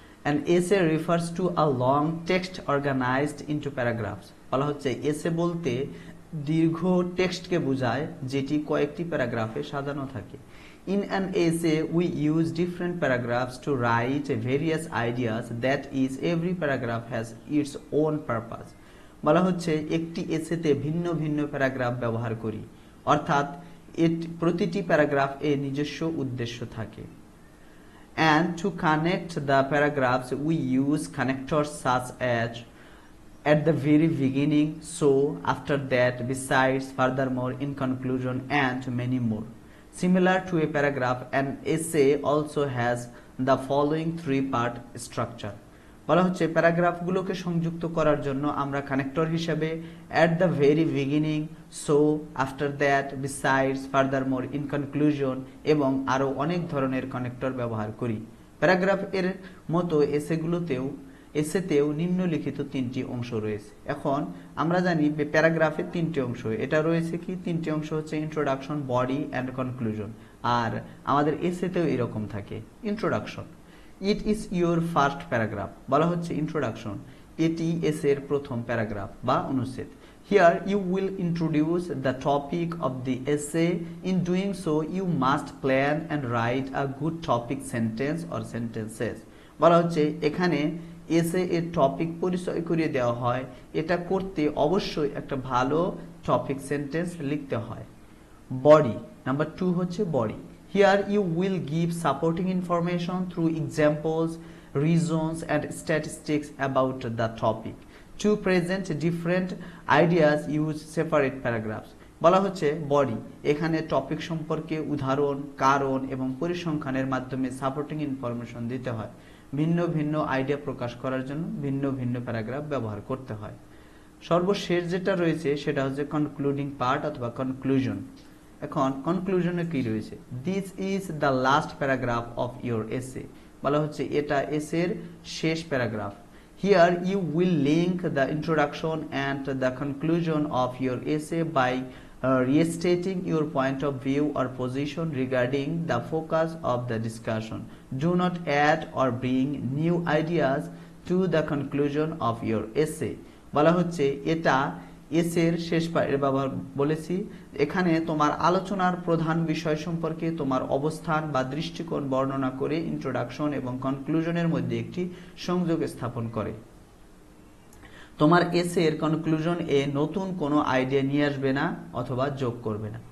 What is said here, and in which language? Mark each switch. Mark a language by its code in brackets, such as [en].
[en] An essay refers to a long text organized into paragraphs. [bn] বলা হচ্ছে এসে বলতে দীর্ঘ টেক্সটকে বোঝায় যেটি কয়েকটি প্যারাগ্রাফে সাজানো থাকে। [en] In an essay we use different paragraphs to write various ideas, that is every paragraph has its own purpose. [bn] বলা হচ্ছে একটি এসেতে ভিন্ন ভিন্ন প্যারাগ্রাফ ব্যবহার করি, অর্থাৎ প্রতিটি প্যারাগ্রাফ এর নিজস্ব উদ্দেশ্য থাকে। [en] And to connect the paragraphs we use connectors such as at the very beginning, so, after that, besides, furthermore, in conclusion, and many more. Similar to a paragraph, an essay also has the following three-part structure. [bn] বলা হচ্ছে প্যারাগ্রাফগুলোকে সংযুক্ত করার জন্য আমরা connector হিসেবে [en] at the very beginning, so, after that, besides, furthermore, in conclusion [bn] এবং আরো অনেক ধরনের কানেক্টর ব্যবহার করি। প্যারাগ্রাফ এর মতো এসেতেও নিম্নলিখিত তিনটি অংশ রয়েছে। এখন আমরা জানি প্যারাগ্রাফের তিনটি অংশ, এটা রয়েছে কি তিনটি অংশ হচ্ছে ইন্ট্রোডাকশন, বডি অ্যান্ড কনক্লুশন। আর আমাদের এসেতেও এরকম থাকে। Introduction, [en] It is your first paragraph. [bn] বলা হচ্ছে ইন্ট্রোডাকশন, এটি এসের প্রথম প্যারাগ্রাফ বা অনুচ্ছেদ। [en] Here you will introduce the topic of the essay. In doing so, you must plan and write a good topic sentence or sentences. [bn] বলা হচ্ছে এখানে এসে এর টপিক পরিচয় করিয়ে দেওয়া হয়, এটা করতে অবশ্যই একটা ভালো টপিক সেন্টেন্স লিখতে হয়। বডি, নাম্বার 2 হচ্ছে body. [en] Here you will give supporting information through examples, reasons and statistics about the topic. To present different ideas, use separate paragraphs. [bn] বলা হচ্ছে বডি, এখানে টপিক সম্পর্কে উদাহরণ, কারণ এবং পরিসংখ্যানের মাধ্যমে সাপোর্টিং ইনফরমেশন দিতে হয়। ভিন্ন ভিন্ন আইডিয়া প্রকাশ করার জন্য ভিন্ন ভিন্ন প্যারাগ্রাফ ব্যবহার করতে হয়। সর্বশেষ যেটা রয়েছে সেটা হচ্ছে কনক্লুডিং পার্ট অথবা কনক্লুশন। এখন কনক্লুশনে কি রয়েছে? [en] This is the last paragraph of your essay. [bn] বলা হচ্ছে এটা এসের শেষ paragraph. [en] Here you will link the introduction and the conclusion of your essay by restating your point of view or position regarding the focus of the discussion. Do not add or bring new ideas to the conclusion of your essay. [bn] বলা হচ্ছে এটা এসের শেষ ব্যবহার বলেছি। এখানে তোমার আলোচনার প্রধান বিষয় সম্পর্কে তোমার অবস্থান বা দৃষ্টিকোণ বর্ণনা করে ইন্ট্রোডাকশন এবং কনক্লুশনের মধ্যে একটি সংযোগ স্থাপন করে। তোমার এসের কনক্লুশন এ নতুন কোনো আইডিয়া নিয়ে আসবে না অথবা যোগ করবে না।